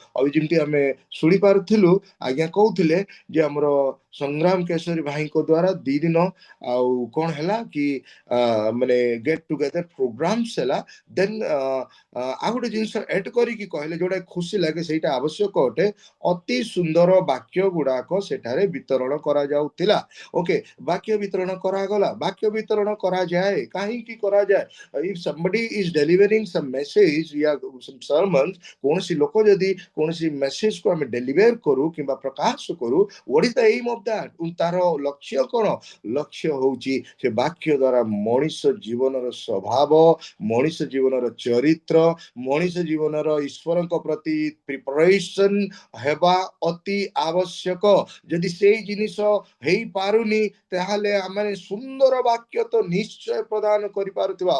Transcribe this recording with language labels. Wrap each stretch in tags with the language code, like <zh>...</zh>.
<or>ଆଉ ଯେମିତି ଆମେ ଶୁଣି ପାରୁଥିଲୁ, ଆଜ୍ଞା କହୁଥିଲେ ଯେ ଆମର ସଂଗ୍ରାମ କେଶରୀ ଭାଇଙ୍କ ଦ୍ୱାରା 2 ଦିନ ଆଉ କଣ ହେଲା କି ମାନେ ଗେଟ୍ ଟୁଗେଦର ପ୍ରୋଗ୍ରାମସ୍ ହେଲା। ଦେନ୍ ଆଉ ଗୋଟେ ଜିନିଷ ଏଡ୍ କରିକି କହିଲେ, ଯୋଉଟା ଖୁସି ଲାଗେ, ସେଇଟା ଆବଶ୍ୟକ ଅଟେ। ଅତି ସୁନ୍ଦର ବାକ୍ୟ ଗୁଡାକ ସେଠାରେ ବିତରଣ କରାଯାଉଥିଲା। ଓକେ, ବାକ୍ୟ ବିତରଣ କରାଗଲା। ବାକ୍ୟ ବିତରଣ କରାଯାଏ, କାହିଁକି କରାଯାଏ?</or> <en>if somebody is delivering some message या some sermons,</en> <or>କୌଣସି ଲୋକ ଯଦି କୌଣସି ମେସେଜ କୁ ଆମେ ଡେଲିଭର କରୁ କିମ୍ବା ପ୍ରକାଶ କରୁ,</or> <en>what is the aim of that?</en> <or>ତାର ଲକ୍ଷ୍ୟ କଣ? ଲକ୍ଷ୍ୟ ହଉଛି ସେ ବାକ୍ୟ ଦ୍ୱାରା ମଣିଷ ଜୀବନର ସ୍ୱଭାବ, ମଣିଷ ଜୀବନର ଚରିତ୍ର, ମଣିଷ ଜୀବନର ଈଶ୍ୱରଙ୍କ ପ୍ରତି ପ୍ରିପାରେସନ ହେବା ଅତି ଆବଶ୍ୟକ। ଯଦି ସେଇ ଜିନିଷ ହେଇପାରୁନି, ତାହେଲେ ଆମେ ସୁନ୍ଦର ବାକ୍ୟ ତ ନିଶ୍ଚୟ ପ୍ରଦାନ କରିପାରୁଥିବା।</or>